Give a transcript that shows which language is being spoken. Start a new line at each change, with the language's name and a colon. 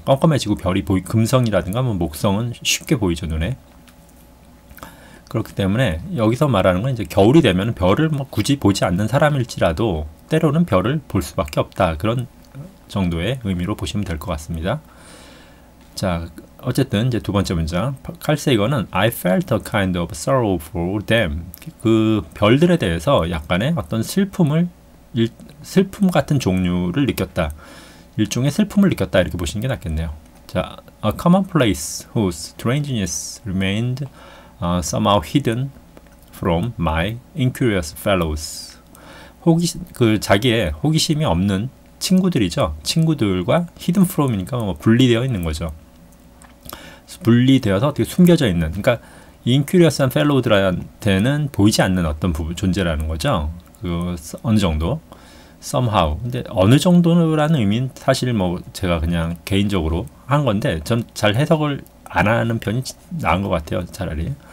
Korean: 껌껌해지고 별이 금성이라든가 뭐 목성은 쉽게 보이죠, 눈에. 그렇기 때문에 여기서 말하는 건 이제 겨울이 되면 별을 뭐 굳이 보지 않는 사람일지라도 때로는 별을 볼 수밖에 없다. 그런 정도의 의미로 보시면 될 것 같습니다. 자, 어쨌든 이제 두 번째 문장. 칼 세이건은
English: I felt a kind of sorrow for them.
Korean: 그 별들에 대해서 약간의 어떤 슬픔 같은 종류를 느꼈다. 일종의 슬픔을 느꼈다. 이렇게 보시는 게 낫겠네요.
English: 자, a commonplace whose strangeness remained somehow hidden from my incurious fellows.
Korean: 자기의 호기심이 없는 친구들이죠. 친구들과
English: hidden from
Korean: 이니까 뭐 분리되어 있는 거죠. 분리되어서 어떻게 숨겨져 있는, 그러니까 incurious한 fellow들한테는 보이지 않는 어떤 존재라는 거죠. 어느 정도 somehow. 근데 어느 정도라는 의미는 사실 뭐 제가 그냥 개인적으로 한 건데 전 잘 해석을 안 하는 편이 나은 것 같아요, 차라리.